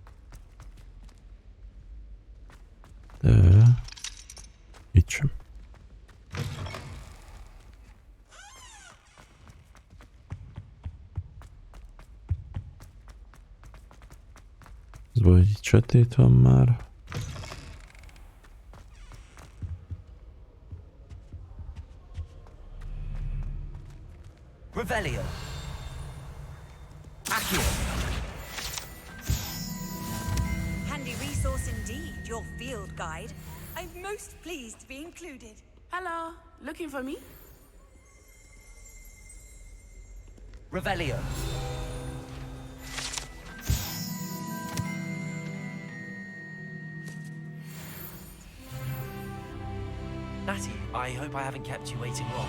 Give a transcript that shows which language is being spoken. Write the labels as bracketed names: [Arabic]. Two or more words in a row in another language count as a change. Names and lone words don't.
[Hungarian] De... Itt sem. Ez vagy itt sötét van már. Revelio. Accio. [English] Handy resource indeed, your field guide. I'm most pleased to be included. Hello, looking for me? Revelio. Natty, I hope I haven't kept you waiting long.